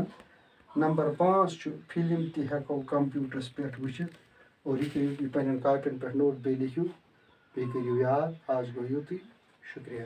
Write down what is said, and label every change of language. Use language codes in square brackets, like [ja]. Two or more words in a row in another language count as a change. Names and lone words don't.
[ks] नंबर 5 फिल्म तको कंप्यूटरस पे वुचित। और यह पे कापियन पे नोट बे लिखियो बे करियो याद। आज गो युत शुक्रिया।